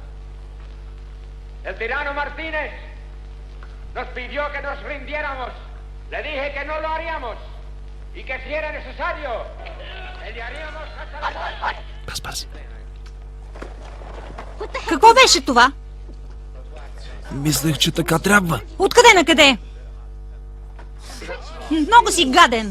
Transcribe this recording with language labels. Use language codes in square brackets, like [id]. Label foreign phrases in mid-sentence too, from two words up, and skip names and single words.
[es] el tirano Martínez nos pidió que nos rindiéramos. Le dije que no lo haríamos y que si era necesario, pelearíamos hasta la muerte. [bg] Пас. Какво беше това? Мислех, че така трябва. Откъде на къде? Много си гаден.